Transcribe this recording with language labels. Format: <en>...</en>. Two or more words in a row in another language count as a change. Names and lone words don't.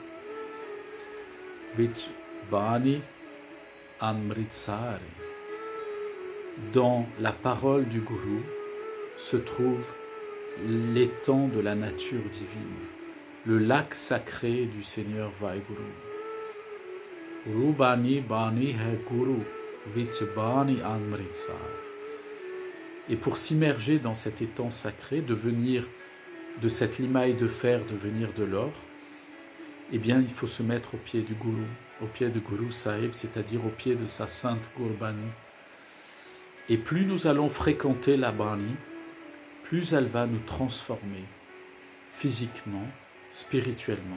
<pa>ਵਿਚ ਬਾਣੀ ਅੰਮ੍ਰਿਤਸਰ.</pa> <fr>Dans la parole du Gourou se trouve l'étang de la nature divine, le lac sacré du Seigneur Vaheguru.</fr> <pa>ਗੁਰੂ ਬਾਣੀ ਬਾਣੀ ਹੈ ਗੁਰੂ, ਵਿਚ ਬਾਣੀ ਅੰਮ੍ਰਿਤਸਰ.</pa> <fr>Et pour s'immerger dans cet étang sacré, devenir de cette limaille de fer, devenir de l'or, eh bien il faut se mettre au pied du Gourou, au pied de Guru Sahib, c'est-à-dire au pied de sa sainte Gurbani. Et plus nous allons fréquenter la Bani, plus elle va nous transformer physiquement, spirituellement.</fr>